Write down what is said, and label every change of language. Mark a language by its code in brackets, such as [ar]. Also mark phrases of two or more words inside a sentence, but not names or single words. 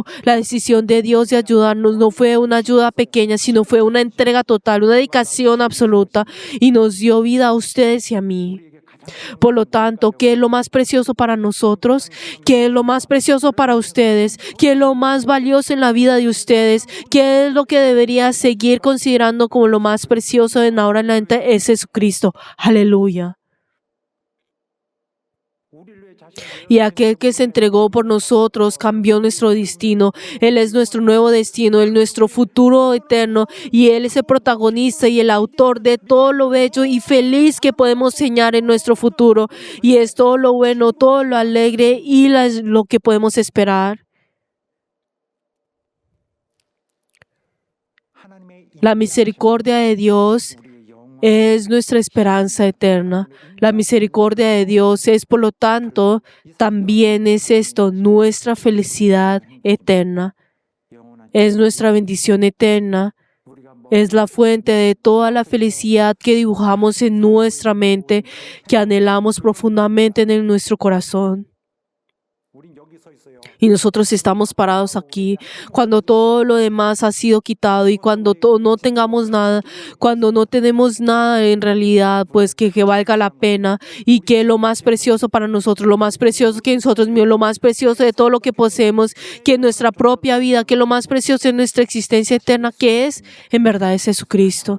[es] La decisión de Dios de ayudarnos no fue una ayuda pequeña, sino fue una entrega total, una dedicación absoluta, y nos dio vida a ustedes y a mí. Por lo tanto, ¿qué es lo más precioso para nosotros? ¿Qué es lo más precioso para ustedes? ¿Qué es lo más valioso en la vida de ustedes? ¿Qué es lo que debería seguir considerando como lo más precioso en ahora en adelante? Es Jesucristo. Aleluya. [ko] 우리를 자신을 [es] Y aquel que se entregó por nosotros cambió nuestro destino. Él es nuestro nuevo destino, Él nuestro futuro eterno. Y Él es el protagonista y el autor de todo lo bello y feliz que podemos soñar en nuestro futuro. Y es todo lo bueno, todo lo alegre y lo que podemos esperar. [ko] 하나님의 [es] La misericordia de Dios [ko] 우리의 영원 [es] es nuestra esperanza eterna. La misericordia de Dios es, por lo tanto, también es esto, nuestra felicidad eterna. [ko] 영원한 [es] Es nuestra bendición eterna. [ko] 우리가 뭐 [es] Es la fuente de toda la felicidad que dibujamos en nuestra mente, que anhelamos profundamente en nuestro corazón. [ko] 우린 여기 서 있어요. [es] Y nosotros estamos parados aquí cuando todo lo demás ha sido quitado, y cuando no tengamos nada, cuando no tenemos nada en realidad, pues que valga la pena, y que lo más precioso para nosotros, lo más precioso que nosotros mismos, lo más precioso de todo lo que poseemos, que nuestra propia vida, que lo más precioso de nuestra existencia eterna, que es, en verdad es Jesucristo.